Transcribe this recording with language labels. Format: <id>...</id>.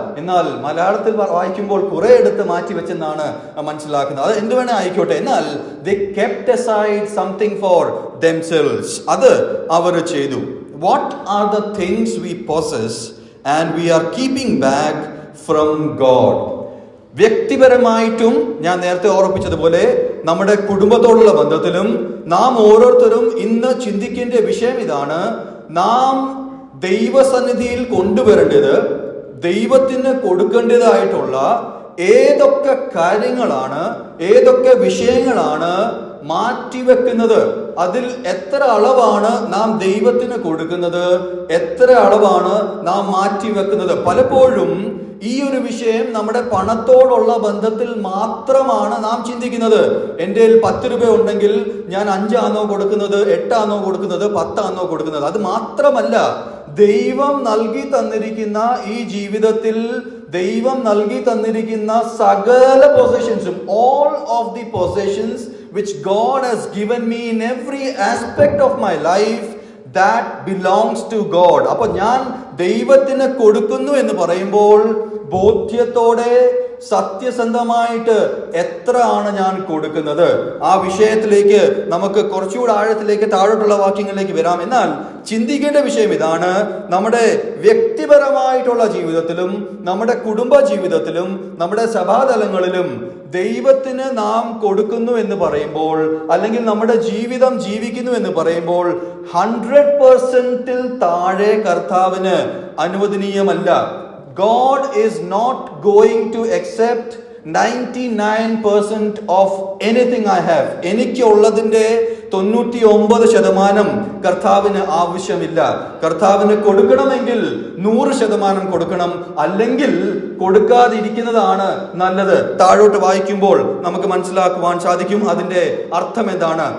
<ml>എന്നാൽ മലയാളത്തിൽ വായിക്കുമ്പോൾ കുറെ എടുത്ത് മാറ്റി വെച്ചെന്നാണ് മനസ്സിലാക്കുന്നത്. അത് എന്ത് വേണേ ആയിക്കോട്ടെ. എന്നാൽ</ml> <en>they kept aside something for themselves.</en> <ml>അത് അവർ ചെയ്തു.</ml> <en>what are the things we possess and we are keeping back from God?</en> <ml>വ്യക്തിപരമായിട്ടും ഞാൻ നേരത്തെ ഓർമ്മിപ്പിച്ചതുപോലെ നമ്മുടെ കുടുംബത്തോടുള്ള ബന്ധത്തിലും നാം ഓരോരുത്തരും ഇന്ന് ചിന്തിക്കേണ്ട വിഷയം ഇതാണ്. നാം ദൈവസന്നിധിയിൽ കൊണ്ടുവരേണ്ടത്, ദൈവത്തിന് കൊടുക്കേണ്ടതായിട്ടുള്ള ഏതൊക്കെ കാര്യങ്ങളാണ്, ഏതൊക്കെ വിഷയങ്ങളാണ് മാറ്റിവെക്കുന്നത്, അതിൽ എത്ര അളവാണ് നാം ദൈവത്തിന് കൊടുക്കുന്നത്, എത്ര അളവാണ് നാം മാറ്റിവെക്കുന്നത്. പലപ്പോഴും ഈ ഒരു വിഷയം നമ്മുടെ പണത്തോടുള്ള ബന്ധത്തിൽ മാത്രമാണ് നാം ചിന്തിക്കുന്നത്. എൻ്റെ 10 രൂപ ഉണ്ടെങ്കിൽ ഞാൻ 5 ആണോ കൊടുക്കുന്നത്, 8 ആണോ കൊടുക്കുന്നത്, 10 ആണോ കൊടുക്കുന്നത്. അത് മാത്രമല്ല, ദൈവം നൽകി തന്നിരിക്കുന്ന ഈ ജീവിതത്തിൽ ദൈവം നൽകി തന്നിരിക്കുന്ന സകല പൊസിഷൻസും,</ml> <en>all of the possessions which God has given me in every aspect of my life, that belongs to God.</en> <ml>അപ്പോൾ ഞാൻ ദൈവത്തിന് കൊടുക്കുന്നു എന്ന് പറയുമ്പോൾ ബോധ്യത്തോടെ സത്യസന്ധമായിട്ട് എത്ര ആണ് ഞാൻ കൊടുക്കുന്നത്, ആ വിഷയത്തിലേക്ക് നമുക്ക് കുറച്ചുകൂടെ ആഴത്തിലേക്ക് താഴോട്ടുള്ള വാക്യങ്ങളിലേക്ക് വരാം. എന്നാൽ ചിന്തിക്കേണ്ട വിഷയം ഇതാണ്. നമ്മുടെ വ്യക്തിപരമായിട്ടുള്ള ജീവിതത്തിലും നമ്മുടെ കുടുംബ ജീവിതത്തിലും നമ്മുടെ സഭാതലങ്ങളിലും ദൈവത്തിന് നാം കൊടുക്കുന്നു എന്ന് പറയുമ്പോൾ, അല്ലെങ്കിൽ നമ്മുടെ ജീവിതം ജീവിക്കുന്നു എന്ന് പറയുമ്പോൾ 100% താഴെ കർത്താവിന് അനുവദനീയമല്ല.</ml> <en>God is not going to accept 99% of anything I have.</en> <ml>എനിക്ക് ഉള്ളതിൻ്റെ 99% കർത്താവിന് ആവശ്യമില്ല. കർത്താവിന് കൊടുക്കണമെങ്കിൽ 100% കൊടുക്കണം, അല്ലെങ്കിൽ കൊടുക്കാതിരിക്കുന്നതാണ് നല്ലത്. താഴോട്ട് വായിക്കുമ്പോൾ നമുക്ക് മനസ്സിലാക്കുവാൻ സാധിക്കും അതിന്റെ അർത്ഥം എന്താണ്.</ml>